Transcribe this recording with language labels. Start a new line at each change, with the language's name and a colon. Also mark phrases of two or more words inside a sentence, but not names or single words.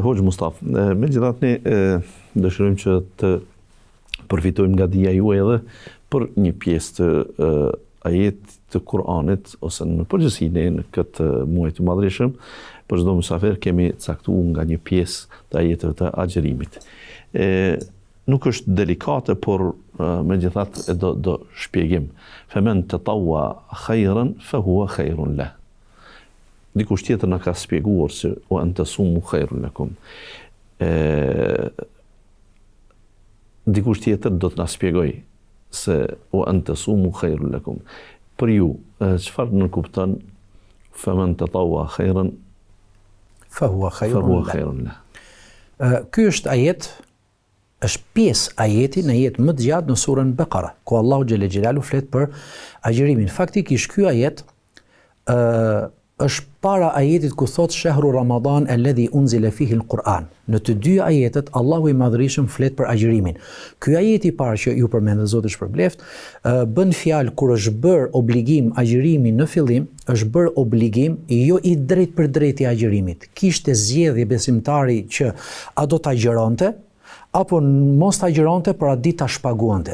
Albanian: Hoxh Mustafa, megjithatë ne dëshirojmë që të përfitojmë nga dija juaj edhe për një pjesë të ajet të Kur'anit ose në përgjithësi në këtë muaj të madhreshëm, për çdo mysafir kemi caktuar nga një pjesë të ajeteve të agjërimit. Nuk është delikate, por megjithatë do shpjegim.
Arabic: فمن تطوع خيرا فهو خير له.
Albanian: Dikush tjetër na ka shpjeguar se
Arabic: وأن تصوموا خير لكم.
Albanian: Dikush tjetër do të na shpjegoj se
Arabic: وأن تصوموا خير لكم.
Albanian: Për ju, çfarë nënkupton
Arabic: فمن تطوع خيرا فهو خير له.
Albanian: Ky është ajet, është pjesë ajeti në ajet më të gjatë në surën Bekara, ku Allahu
Arabic: جل جلاله
Albanian: flet për agjërimin. Faktikisht ky ajet është para ajetit ku thot
Arabic: شهر رمضان الذي أنزل فيه القرآن.
Albanian: Në të dy ajetet Allahu i Madhërisëm flet për agjërimin. Ky ajet i parë që ju përmendët Zoti shpërbleft, bën fjalë kur është bër obligim agjërimi në fillim, është bër obligim jo i drejt për drejt i agjërimit. Kishte zgjedhje besimtari që a do ta agjëronte apo mos ta agjëronte, por a ditë ta shpaguante.